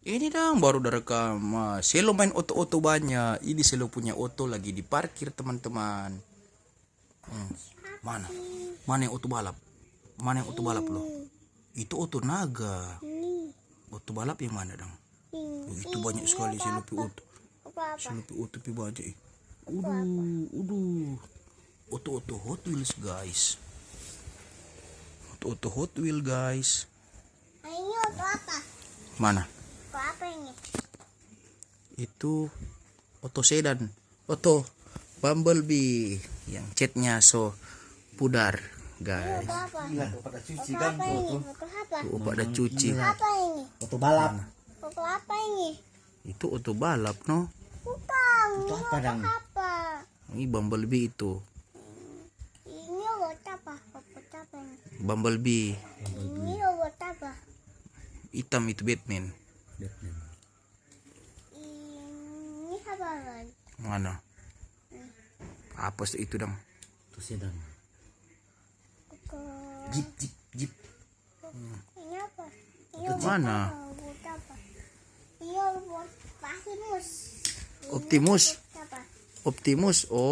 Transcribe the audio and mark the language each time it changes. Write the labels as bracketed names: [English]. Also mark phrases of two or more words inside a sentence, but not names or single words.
[Indonesian] Ini dong baru direkam. Selo main oto-oto banyak. Ini Selo punya oto lagi diparkir teman-teman. Mana? Mana yang oto balap? Mana yang oto balap lo? Itu oto naga. Oto balap yang mana dong? Itu banyak sekali Selo pi oto. Selo pi oto pi banyak. Uduh. Oto-oto Hot Wheels guys. Oto-oto Hot Wheels guys. Ini oto apa? Mana? Oto apa ini? Itu oto sedan, oto Bumblebee yang catnya so pudar guys. Oto apa? Gila, pada cuci Oto kan apa ini? tuh. Oto apa? Tuh pada cuci. Apa ini? Oto balap. Oto apa ini? Itu oto balap no. Bukan. Oto Ini apa dang? apa? Ini Bumblebee itu. Ini oto apa? Oto apa ini? Bumblebee Ini oto apa? hitam itu Batman. Ini apa lagi? Mana? Apa sih itu dong? Oto sedan. Oto. Jeep. Ini apa? Ini Oto mana? oto apa? Ini oto Optimus. Optimus. Apa? Optimus. Oh.